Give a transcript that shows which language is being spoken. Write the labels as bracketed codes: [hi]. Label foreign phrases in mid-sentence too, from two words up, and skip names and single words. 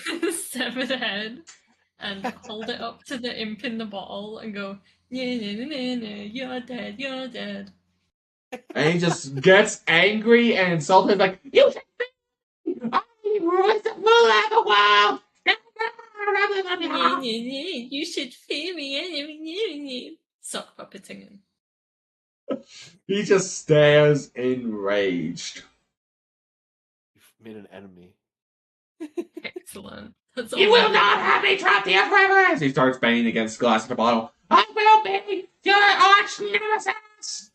[en] his severed head and hold it up to the imp in the bottle and go, nye, nye, nye, nye, you're dead, you're dead. And he just gets angry and insulted, like, "You should be! I was the fool of the world!" Nye, nye, nye, you should fear me. Nye, nye, nye. Sock puppeting him. He just stares enraged. You've made an enemy. Excellent. That's You all I will not needed. have me trapped here forever! As he starts banging against the glass of the bottle. I will be your arch nemesis!